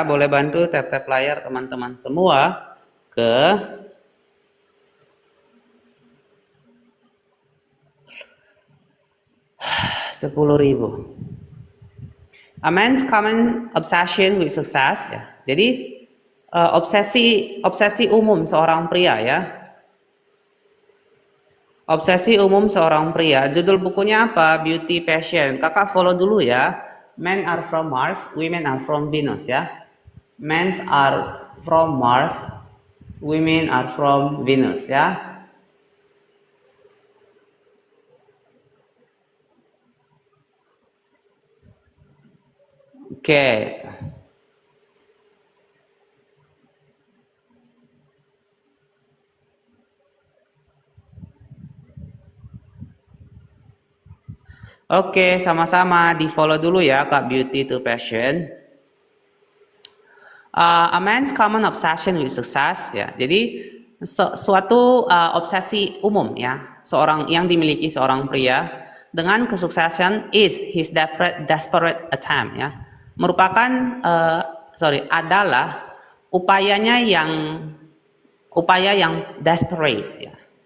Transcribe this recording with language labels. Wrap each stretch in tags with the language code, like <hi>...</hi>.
<id>Boleh bantu tap layar teman-teman semua ke 10.000.</id> <en>A man's common obsession with success, ya.</en> <id>Jadi obsesi umum seorang pria ya. Obsesi umum seorang pria. Judul bukunya apa? Beauty Passion. Kakak follow dulu ya.</id> <en>Men are from Mars, women are from Venus ya. Men are from Mars, women are from Venus ya.</en> <id>Oke. Oke, sama-sama di follow dulu ya Kak Beauty to Passion.</id> <en>A man's common obsession with success ya.</en> <id>Jadi suatu obsesi umum ya, seorang yang dimiliki seorang pria dengan kesuksesan</id> <en>is his desperate attempt</en> <id>ya. Merupakan adalah upaya yang desperate ya.</id>